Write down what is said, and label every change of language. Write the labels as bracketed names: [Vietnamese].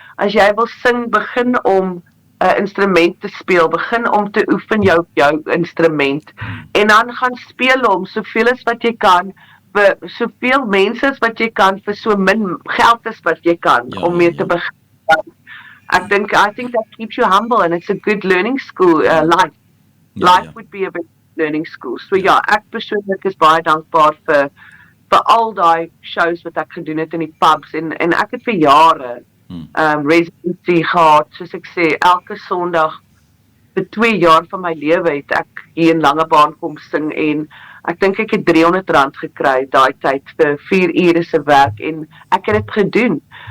[Afrikaans] As jy wil sing, begin om 'n instrument te speel, begin om te oefen jou instrument, en dan gaan speel hom, soveel as wat jy kan, vir soveel mense as wat jy kan, vir so min geld as wat jy kan, om mee te begin. [English] I think that keeps you humble, and it's a good learning school, life. Life would be a big learning school. [Afrikaans] So ek persoonlik is baie dankbaar vir al die shows wat ek gedoen het in die pubs, en ek het vir jare residency gehad, soos ek sê, elke Sondag, vir 2 jaar van my lewe het ek hier in Langebaan kom sing, en ek dink ek het R300 gekry daai tyd vir 4 ure se werk, en ek het dit gedoen.